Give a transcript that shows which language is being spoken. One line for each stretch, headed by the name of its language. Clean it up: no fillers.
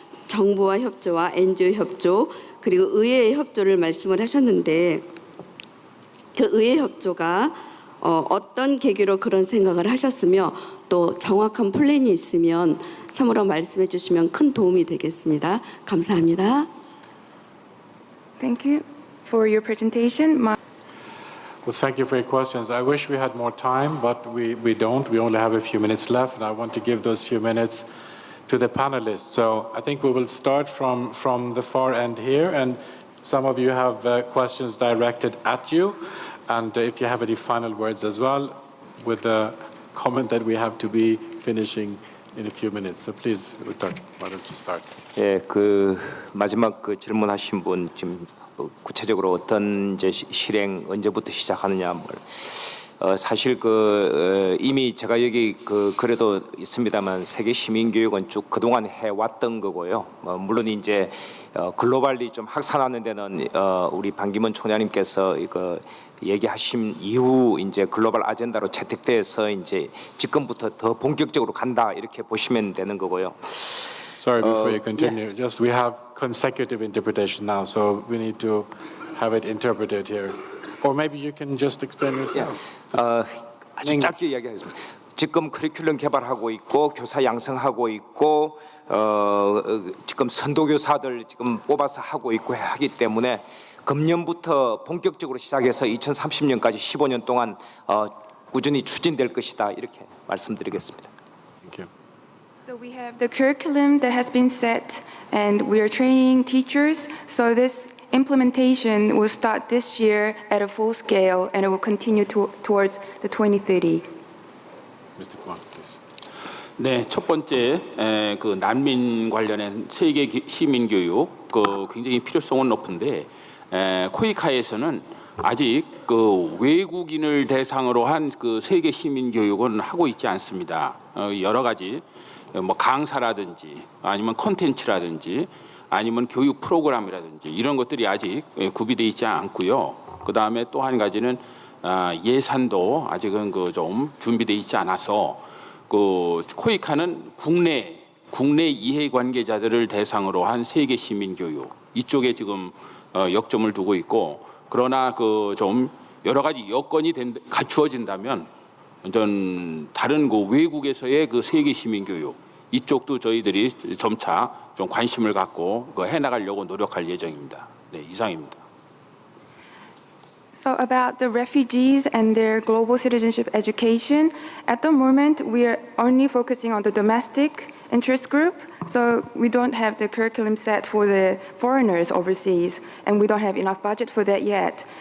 Korean: 정부와 협조와 NGO 협조 그리고 의회의 협조를 말씀을 하셨는데 그 의회 협조가 어떤 계기로 그런 생각을 하셨으며 또 정확한 플랜이 있으면 참으로 말씀해 주시면 큰 도움이 되겠습니다. 감사합니다.
English: Thank you for your presentation. Well, thank you for your questions. I wish we had more time, but we don't. We only have a few minutes left, and I want to give those few minutes to the panelists. So I think we will start from the far end here, and some of you have questions directed at you. And if you have any final words as well, with the comment that we have to be finishing in a few minutes. So please, Uttar, why don't you start?
Korean: 예, 그 마지막 그 질문하신 분 지금 구체적으로 어떤 이제 실행 언제부터 시작하느냐 사실 그 이미 제가 여기 그 그래도 있습니다만 세계 시민 교육은 쭉 그동안 해왔던 거고요. 물론 이제 글로벌리 좀 확산하는 데는 우리 반기문 총장님께서 이거 얘기하신 이후 이제 글로벌 아젠다로 채택돼서 이제 지금부터 더 본격적으로 간다 이렇게 보시면 되는 거고요.
English: Sorry, before you continue, just we have consecutive interpretation now, so we need to have it interpreted here. Or maybe you can just explain yourself.
Korean: 아주 짧게 이야기하겠습니다. 지금 커리큘럼 개발하고 있고 교사 양성하고 있고 지금 선도교사들 지금 뽑아서 하고 있고 하기 때문에 금년부터 본격적으로 시작해서 2030년까지 15년 동안 꾸준히 추진될 것이다 이렇게 말씀드리겠습니다.
English: Thank you. So we have the curriculum that has been set, and we are training teachers. So this implementation will start this year at a full scale, and it will continue towards the 2030. Mr. Kwon, please.
Korean: 네, 첫 번째 그 난민 관련한 세계 시민 교육 그 굉장히 필요성은 높은데 코이카에서는 아직 그 외국인을 대상으로 한 그 세계 시민 교육은 하고 있지 않습니다. 여러 가지 뭐 강사라든지 아니면 콘텐츠라든지 아니면 교육 프로그램이라든지 이런 것들이 아직 구비되어 있지 않고요. 그 다음에 또 한 가지는 예산도 아직은 그 좀 준비되어 있지 않아서 그 코이카는 국내 이해관계자들을 대상으로 한 세계 시민 교육 이쪽에 지금 역점을 두고 있고 그러나 그 좀 여러 가지 여건이 갖추어진다면 전 다른 그 외국에서의 그 세계 시민 교육 이쪽도 저희들이 점차 좀 관심을 갖고 그 해나가려고 노력할 예정입니다. 네, 이상입니다.
English: So about the refugees and their global citizenship education, at the moment we are only focusing on the domestic interest group. So we don't have the curriculum set for the foreigners overseas, and we don't have enough budget for that yet.